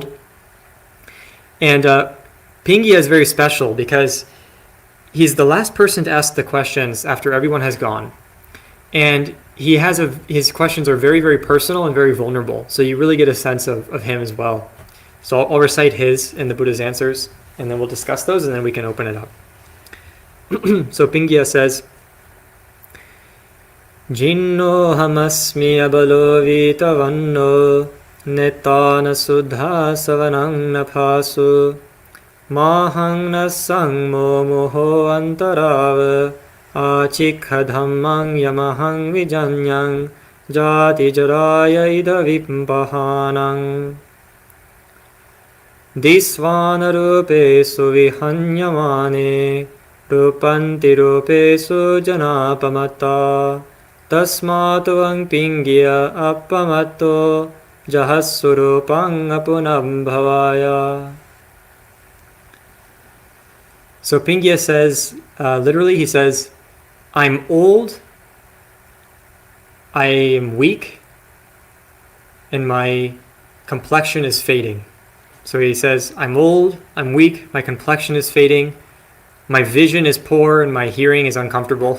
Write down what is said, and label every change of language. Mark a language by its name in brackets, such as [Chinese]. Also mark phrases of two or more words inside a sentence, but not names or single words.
[English] And Pingya is very special because he's the last person to ask the questions after everyone has gone. And his questions are very, very personal and very vulnerable. So you really get a sense of him as well. So I'll recite his and the Buddha's answers, and then we'll discuss those, and then we can open it up. So Pingya says, [Pali] Jinno hamasmi abalo vitavanno netana suddha savanang napasu mahang nasang moho antarav achikha dhammang yamahang vijanyang jati jaraya ida vimpahanang disvana rupesu vihanyamane rupanti rupesu janapamata tasmatuvang pingya appamato jahassurupang apunam bhavaya. [English] So Pingya says, literally he says, I'm old, I am weak, and my complexion is fading. So he says, I'm old, I'm weak, my complexion is fading, my vision is poor, and my hearing is uncomfortable.